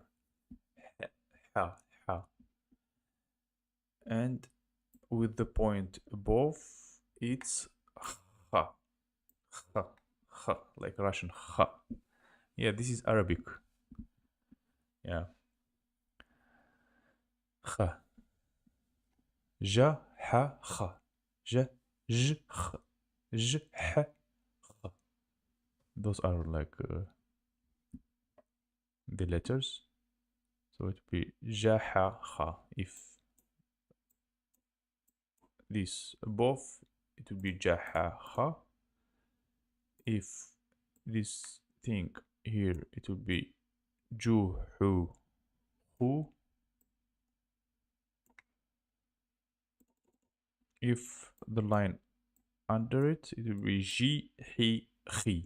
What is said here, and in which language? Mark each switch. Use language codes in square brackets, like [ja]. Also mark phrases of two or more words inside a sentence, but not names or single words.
[en] Ha, ha. And with the point above, it's kha, kha, kha, like Russian kha. Yeah, this is Arabic. Yeah, kha, ja, ha, kha, ja, j, kha, j, ha, kha. Those are like the letters. So it would be ja, ha, kha. If this above, it would be ja, ha, kha. If this thing here, it would be ju, hu, hu. If the line under it, it will be ji, hi, chi.